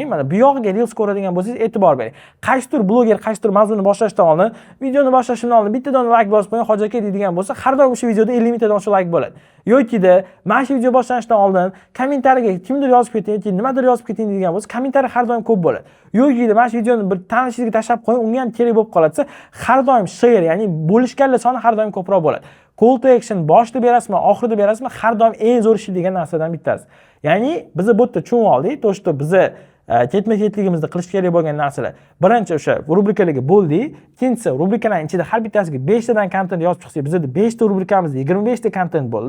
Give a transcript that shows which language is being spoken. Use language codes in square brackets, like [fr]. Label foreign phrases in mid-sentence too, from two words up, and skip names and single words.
[uz] Mana bu yog'iga reels ko'radigan bo'lsangiz e'tibor bering. Qaysidir bloger qaysidir mavzuni boshlashdan oldin, videoni boshlashdan oldin bittadan like bosib qo'ying, hojat aka deydigan bo'lsa, har doim o'sha videoda 50 mingtadan o'sha like bo'ladi. Yoki-da mana shu video boshlanishdan oldin kommentariyaga kimdir yozib keting, nimadir yozib keting deydigan bo'lsa, kommentariya har doim ko'p bo'ladi. Yoki-da mana shu videoni bir tanishingizga tashlab qo'ying, unga ham kerak bo'lib qolsa, har doim share, ya'ni bo'lishganlar soni har doim ko'proq bo'ladi. [en] Call to action [uz] boshida berasizmi, oxirida berasizmi, har doim eng zo'r ish degan narsadan bittasi. Ya'ni biz bu yerda tushunib oldik, to'shda bizni ketma-ketligimizda qilish kerak bo'lgan narsalar. Birinchi o'sha rubrikalarga bo'ldik, ikkinchisi rubrikalarning ichida har bittasiga 5 tadan kontent yozib chiqsak, bizda 5 ta rubrikamizda 25 ta kontent bo'ldi.